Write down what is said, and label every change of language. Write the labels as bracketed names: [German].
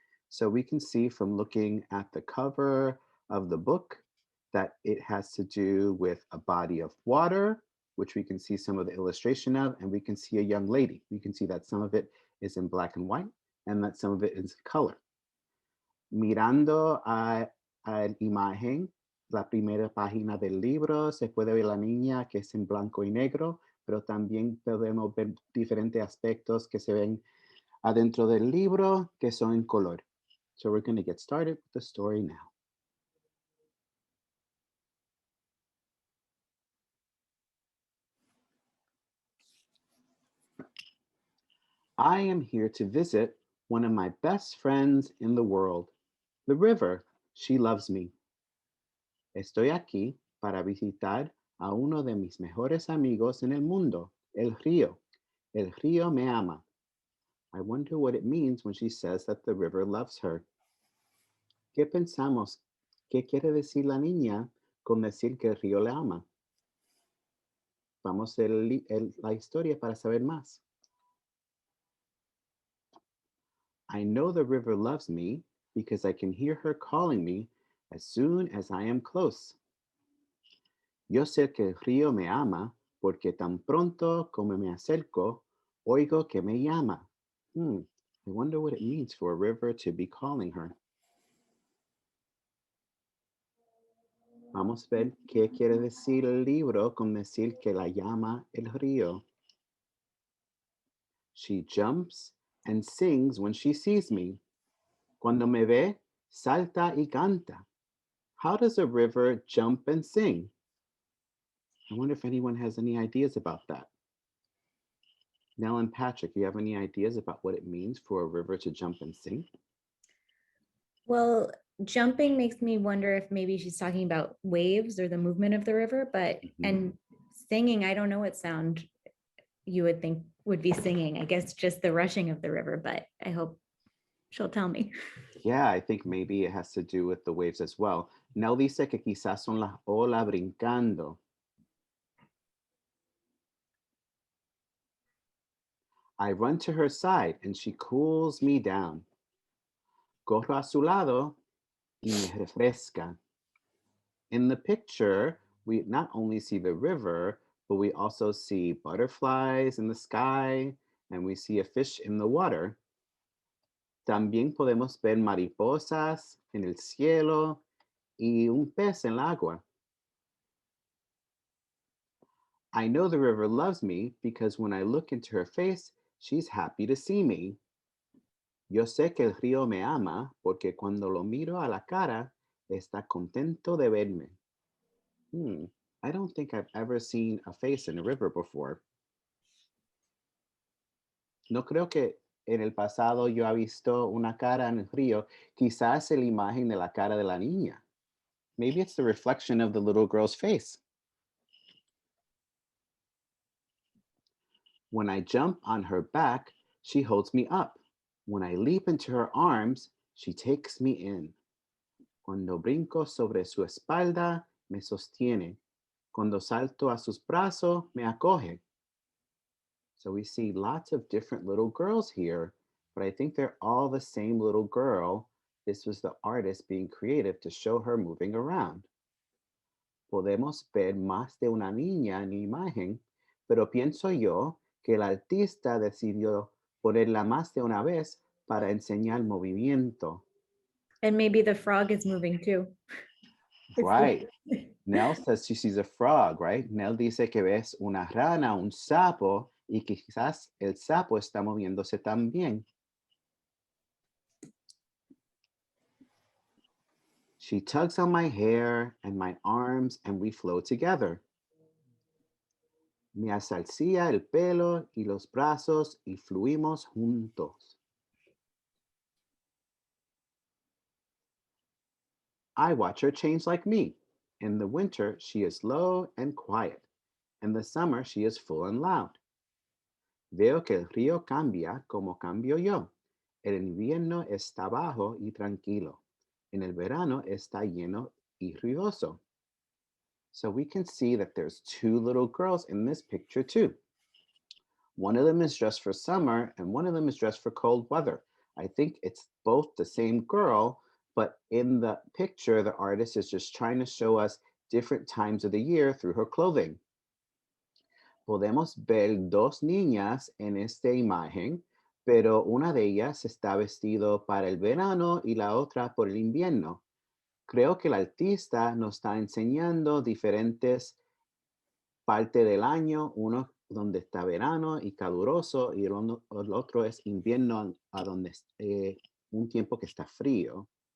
[English] So we can see from looking at the cover of the book that it has to do with a body of water, which we can see some of the illustration of, and we can see a young lady. We can see that some of it is in black and white and that some of it is color. [Spanish] Mirando a la imagen, la primera página del libro, se puede ver la niña que es en blanco y negro, pero también podemos ver diferentes aspectos que se ven adentro del libro que son en color. [English] So we're going to get started with the story now. I am here to visit one of my best friends in the world, the river. She loves me. [Spanish] Estoy aquí para visitar a uno de mis mejores amigos en el mundo, el río. El río me ama. [English] I wonder what it means when she says that the river loves her. [Spanish] ¿Qué pensamos? ¿Qué quiere decir la niña con decir que el río le ama? Vamos a ver la historia para saber más. [English] I know the river loves me because I can hear her calling me as soon as I am close. [Spanish] Yo sé que el río me ama porque tan pronto como me acerco, oigo que me llama. [English] I wonder what it means for a river to be calling her. [Spanish] Vamos a ver qué quiere decir el libro con decir que la llama el río. [English] She jumps and sings when she sees me. [Spanish] Cuando me ve, salta y canta. [English] How does a river jump and sing? I wonder if anyone has any ideas about that. Nell and Patrick, do you have any ideas about what it means for a river to jump and sing? Well, jumping makes me wonder if maybe she's talking about waves or the movement of the river, but and singing, I don't know what sound you would think would be singing. I guess just the rushing of the river, but I hope she'll tell me. Yeah, I think maybe it has to do with the waves as well. [Spanish] Nell dice que quizás son las olas brincando. [English] I run to her side and she cools me down. [Spanish] Corro a su lado y me refresca. [English] In the picture, we not only see the river, but we also see butterflies in the sky and we see a fish in the water. [Spanish] También podemos ver mariposas en el cielo y un pez en el agua. [English] I know the river loves me because when I look into her face, she's happy to see me. [Spanish] Yo sé que el río me ama porque cuando lo miro a la cara, está contento de verme. [English] I don't think I've ever seen a face in a river before. [Spanish] No creo que en el pasado yo he visto una cara en el río. Quizás es la imagen de la cara de la niña. [English] Maybe it's the reflection of the little girl's face. When I jump on her back, she holds me up. When I leap into her arms, she takes me in. [Spanish] Cuando brinco sobre su espalda, me sostiene. Cuando salto a sus brazos, me acoge. [English] So we see lots of different little girls here, but I think they're all the same little girl. This was the artist being creative to show her moving around. [Spanish] Podemos ver más de una niña en la imagen, pero pienso yo que el artista decidió ponerla más de una vez para enseñar movimiento. [English] And maybe the frog is moving too. Right. Nell says she sees a frog, right? [Spanish] Nell dice que ves una rana, un sapo, y quizás el sapo está moviéndose también. [English] She tugs on my hair and my arms and we flow together. [Spanish] Me asalcía el pelo y los brazos y fluimos juntos. [English] I watch her change like me. In the winter, she is low and quiet. In the summer, she is full and loud. [Spanish] Veo que el río cambia como cambio yo. El invierno está bajo y tranquilo. En el verano está lleno y ruidoso. [English] So we can see that there's two little girls in this picture too. One of them is dressed for summer and one of them is dressed for cold weather. I think it's both the same girl, but in the picture, the artist is just trying to show us different times of the year through her clothing. [Spanish] Podemos ver dos niñas en esta imagen, pero una de ellas está vestido para el verano y la otra por el invierno. Creo que el artista nos está enseñando diferentes partes del año, uno donde está verano y caluroso y el otro es invierno a donde un tiempo que está frío.